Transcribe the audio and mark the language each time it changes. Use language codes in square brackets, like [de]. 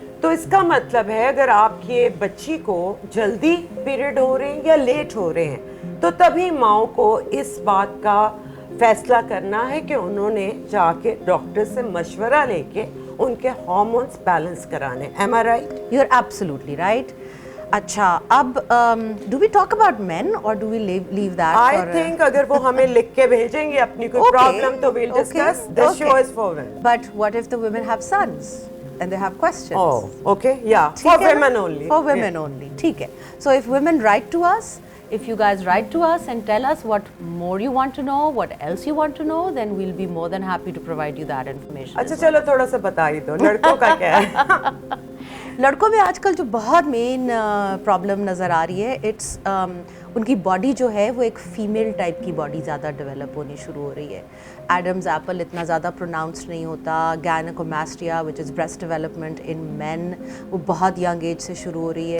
[hi] तो इसका मतलब है अगर आपके बच्ची को जल्दी पीरियड हो रहे हैं या लेट हो रहे हैं, तो तभी माओ को इस बात का फैसला करना है कि उन्होंने जाके डॉक्टर से मशवरा लेके उनके हार्मोन्स बैलेंस कराने. [en] Am I right? You are absolutely right. अच्छा, अब do we talk about men और do we leave that? I think [hi] अगर वो हमें लिख के भेजेंगे अपनी कोई प्रॉब्लम तो [en] we'll discuss. This show is for women. But what if the women have sons and they have questions? Oh, okay, yeah, for women only. For women only, [hi] ठीक है. [en] So if women write to us, if you guys write to us and tell us what more you want to know, what else you want to know, then we'll be more than happy to provide you that information. [hi] अच्छा चलो थोड़ा सा बता ही दो लड़कों का क्या है. लड़कों में आजकल जो बहुत मेन प्रॉब्लम नज़र आ रही है, इट्स उनकी बॉडी जो है वो एक फीमेल टाइप की बॉडी ज़्यादा डेवलप होनी शुरू हो रही है. एडम्स एप्पल इतना ज़्यादा प्रोनाउंस नहीं होता. गैनकोमास्टिया [en] which is breast development in men, [hi] वो बहुत यंग एज से शुरू हो रही है.